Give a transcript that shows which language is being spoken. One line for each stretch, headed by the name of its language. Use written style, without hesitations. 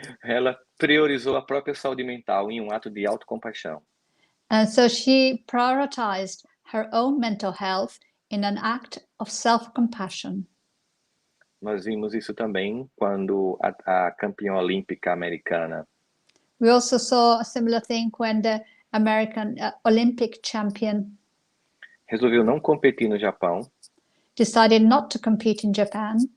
Portuguese: Ela priorizou a própria saúde mental em um ato de autocompaixão.
English: And so she prioritized her own mental health in an act of self-compassion.
Portuguese: Nós vimos isso também quando a campeã olímpica americana
English: We also saw a similar thing when the American Olympic champion
Portuguese: resolveu não competir no Japão
English: decided not to compete in Japan